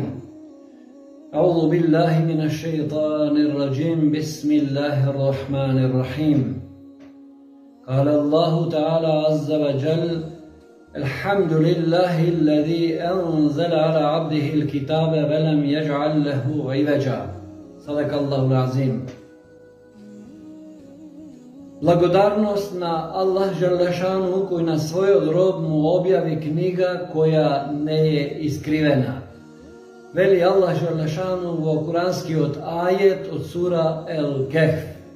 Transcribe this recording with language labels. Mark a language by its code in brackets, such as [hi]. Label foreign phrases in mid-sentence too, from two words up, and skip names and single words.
[ar] أعوذ بالله من الشيطان الرجيم، بسم الله الرحمن الرحيم. قال الله تعالى عز وجل، الحمد لله الذي أنزل على عبده الكتاب ولم يجعل له عوجا. صدق الله العظيم. [mk] Благодарност на Аллах Желешану кој на својот роб му објави книга која не е искривена. Вели Аллах Желешану во куранскиот ајет од сура Ел-Кехф.